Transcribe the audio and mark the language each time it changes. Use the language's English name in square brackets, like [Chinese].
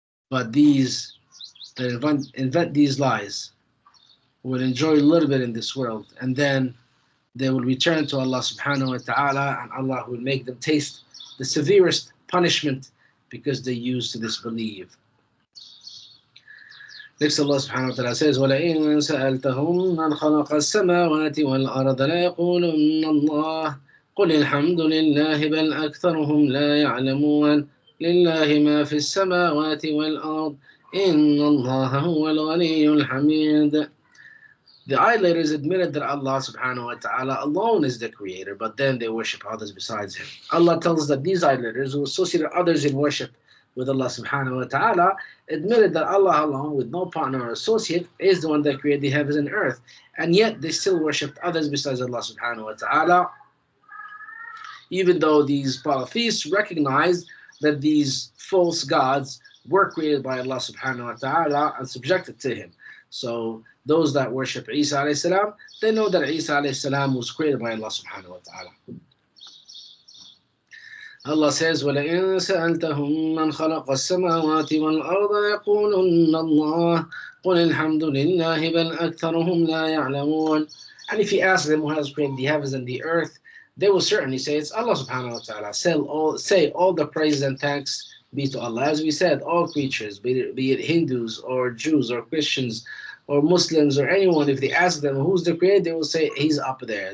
[English] But these that invent these lies will enjoy a little bit in this world, and then they will return to Allah subhanahu wa ta'ala, and Allah will make them taste the severest punishment because they used to disbelieve. Next, Allah subhanahu wa ta'ala says, [Arabic] وَلَئِن سَأَلْتَهُمْ مَنْ خَلَقَ السَّمَاوَاتِ وَالْأَرْضَ لَيَقُولُنَّ اللَّهُ قُلِ الْحَمْدُ لِلَّهِ بَلْ أَكْثَرُهُمْ لَا يَعْلَمُونَ لِلَّهِ مَا فِي السَّمَاوَاتِ وَالْأَرْضِ إِنَّ اللَّهَ هُوَ الْغَنِيُّ الْحَمِيدُ. [English] The idolaters admitted that Allah subhanahu wa ta'ala alone is the creator, but then they worship others besides him. Allah tells that these idolaters who associated others in worship with Allah subhanahu wa ta'ala admitted that Allah alone, with no partner or associate, is the one that created the heavens and earth. And yet they still worshipped others besides Allah subhanahu wa ta'ala, even though these polytheists recognized that these false gods were created by Allah subhanahu wa ta'ala and subjected to him. So those that worship Isa alayhi salam, they know that Isa alayhi salam was created by Allah subhanahu wa ta'ala. Allah says, [Arabic] وَلَئِن سَأَلْتَهُمْ مَنْ خَلَقَ السَّمَاوَاتِ وَالْأَرْضَ يَقُولُنَّ اللَّهُ قُلِ الْحَمْدُ لِلَّهِ بَلْ أَكْثَرُهُمْ لَا يَعْلَمُونَ. [English] And if you ask them who has created the heavens and the earth, they will certainly say it's Allah subhanahu wa ta'ala. Say all the praise and thanks be to Allah. As we said, all creatures, be it Hindus or Jews or Christians or Muslims or anyone, if they ask them who's the creator, they will say he's up there.